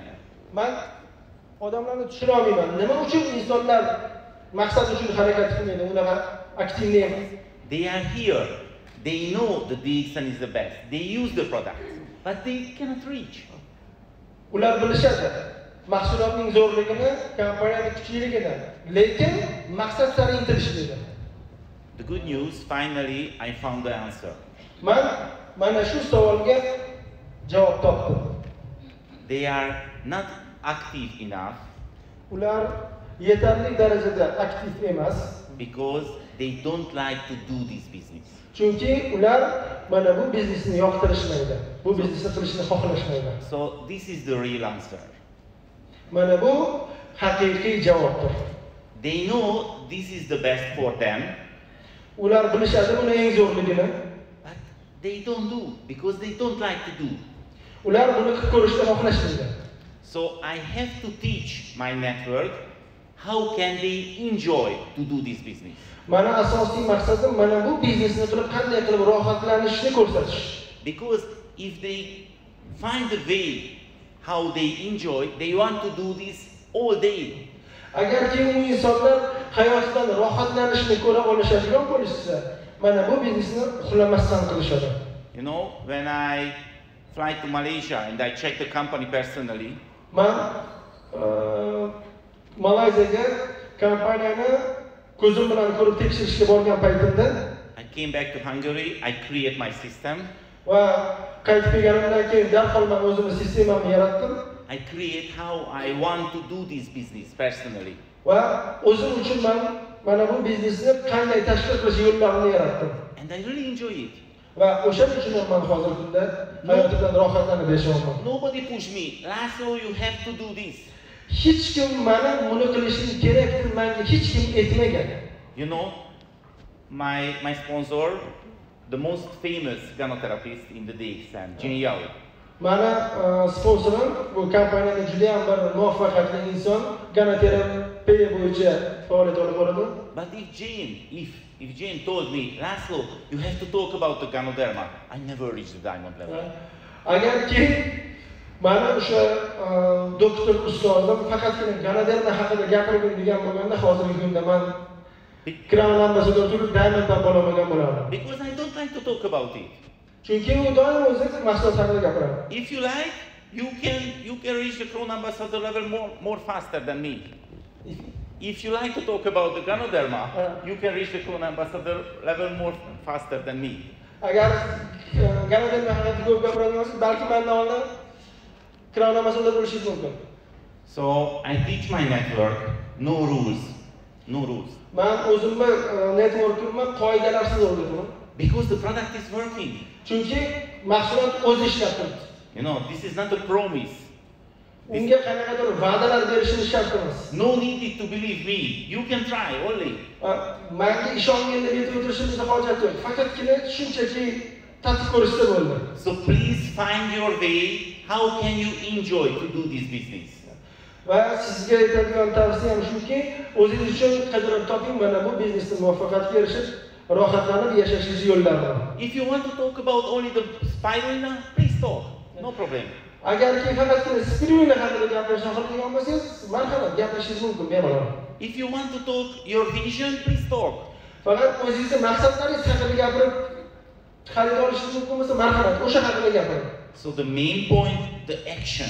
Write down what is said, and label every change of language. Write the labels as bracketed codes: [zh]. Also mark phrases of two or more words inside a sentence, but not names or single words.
[uz] Men odamlarni tushuna olmayman. Nima uchun insonlar maqsad uchun harakat qilmaydi, ular aktivni emas? [en] They are here. They know the DXN is the best. They use the product, but they cannot reach. [uz] Ular bilishadi mahsulotning zo'rligini, kompaniyaning kuchliligini, lekin maqsad sari intilishmaydi. [en] The good news, finally I found the answer. [uz] Men mana shu savolga javob topdim. [en] They are not active enough. [uz] Ular yetarli darajada aktiv emas. [en] Because they don't like to do this business. [uz] Chunki ular mana bu biznesni yoqtirishmaydi. Bu biznesni qilishni xohlashmaydi. [en] So this is the real answer. [uz] Mana bu haqiqiy javobdir. [en] They know this is the best for them. [uz] Ular bilishadi buni eng zo'rligini. [en] But they don't do because they don't like to do. [uz] Ular buni qilib ko'rishni xohlashmaydi. [en] So I have to teach my network how can they enjoy to do this business. [uz] Mana asosiy maqsadim mana bu biznesni qilib qanday qilib rohatlanishni ko'rsatish. [en] Because if they find a way how they enjoy, they want to do this all day. [uz] Agarki u insonlar hayotdan rohatlanishni ko'ra olishadigan bo'lsa, mana bu biznesni uxlamasdan qilishadi. [en] You know, when I fly to Malaysia and I check the company personally, [uz] Men Malayziyaga kompaniyani ko'zim bilan ko'rib tekshirishga borgan paytimda [en] I came back to Hungary, I create my system. [uz] va qaytib kelganimdan keyin darhol men o'zimning sistemamni yaratdim. [en] I create how I want to do this business personally. [uz] Va o'zim uchun men mana bu biznesni qanday tashkil qilish yo'llarini yaratdim. [en] And I really enjoy it. [uz] Va o'shaning uchun men hozir kunda hayotimdan rohatlanib yashayapman. [en] Nobody push me. Laszlo, you have to do this. [uz] Hech kim meni buni qilishing kerak deb menga hech kim aytmagan. [en] You know, my sponsor, the most famous gynotherapist in the DXN, Yao. [uz] Mana sponsorim bu kompaniyada juda ham bir muvaffaqiyatli inson, gynoterapiya bo'yicha faoliyat olib boradi. [en] But if Jane told me, Laszlo, you have to talk about the gynoderma, I never reach the diamond level. [uz] Agarki mana o'sha doktor ustozim faqatgina gynoderma haqida gapirgin degan bo'lganda hozirgi kunda men [en] crown ambassador [uz] turib diamonddan bo'lamagan bo'lardim. [en] Because I don't like to talk about it. [uz] Chunki u doim o'zi maqsad haqida gapiradi. [en] If you like, you can reach the crown ambassador level more faster than me. If you like to talk about the gynoderma, you can reach the crown ambassador level more faster than me. [uz] Agar gynoderma haqida ko'p gapiradigan bo'lsangiz, balki mendan oldin [en] crown ambassador [uz] bo'lishingiz mumkin. [en] So I teach my network no rules. [uz] Men o'zimni networkimni qoidalarsiz o'rgataman. [en] Because the product is working. [uz] Chunki mahsulot o'zi ishlab turibdi. [en] You know, this is not a promise. [uz] Unga qanaqadir va'dalar berishimiz shart emas. [en] No need to believe me. You can try only. [uz] Menga ishonganda aytib o'tirishimizda hojat yo'q. Faqatgina shunchaki tatbiq ko'rishsa bo'ldi. [en] So please find your way. How can you enjoy to do this business? [uz] Va sizga aytadigan tavsiyam shuki, o'zingiz uchun qidirib toping mana bu biznesda muvaffaqiyatga erishib, rohatlanib yashashingiz yo'llarini. [en] If you want to talk about only the spirulina, please talk. No problem. [uz] Agarki faqatgina spirulina haqida gapirishni xohlagan bo'lsangiz, marhamat gapirishingiz mumkin bemalol. [en] If you want to talk your vision, please talk. [uz] Faqat o'zingizning maqsadlaringiz haqida gapirib xarid olishingiz mumkin bo'lsa, marhamat o'sha haqida gapiring. [en] So the main point, the action.